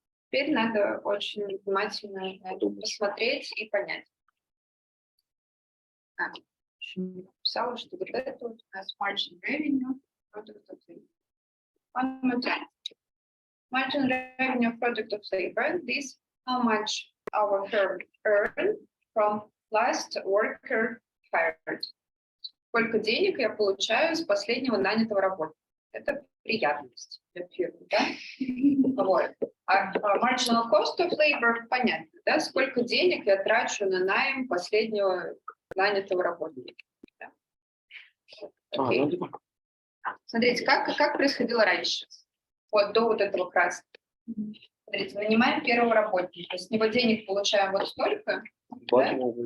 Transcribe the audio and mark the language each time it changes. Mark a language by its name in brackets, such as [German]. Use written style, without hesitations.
[Russian] Теперь надо очень внимательно на это посмотреть и понять. Еще не написала, что вот это вот у нас margin revenue, product of labor. [English] One more time. Margin revenue product of labor. This how much our firm earn from last worker hired. [Russian] Сколько денег я получаю с последнего нанятого работника. Это приятность для фирмы, да? Вот. А marginal cost of labor понятно, да? Сколько денег я трачу на найм последнего нанятого работника. Да? Окей. ну, это Смотрите, как происходило раньше, вот до вот этого красного. Смотрите, нанимаем первого работника, с него денег получаем вот столько, да?